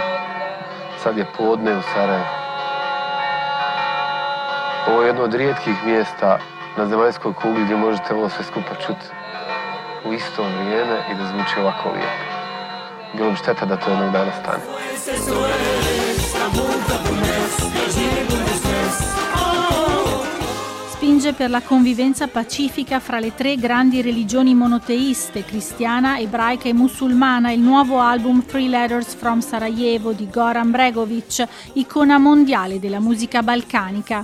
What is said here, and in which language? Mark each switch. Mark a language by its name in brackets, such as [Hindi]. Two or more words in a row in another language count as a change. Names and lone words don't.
[Bosnian] Sad je podne u Sarajevu. Ovo je jedno od rijetkih mjesta na zemaljskoj kugli gdje možete ovo sve skupa čuti u isto vrijeme i da zvuči ovako lijepo. Bilo bi šteta da to jednog dana stane. [Italian] Spinge per la convivenza pacifica fra le tre grandi religioni monoteiste, cristiana, ebraica e musulmana, il nuovo album Three Letters from Sarajevo di Goran Bregović, icona mondiale della musica balcanica.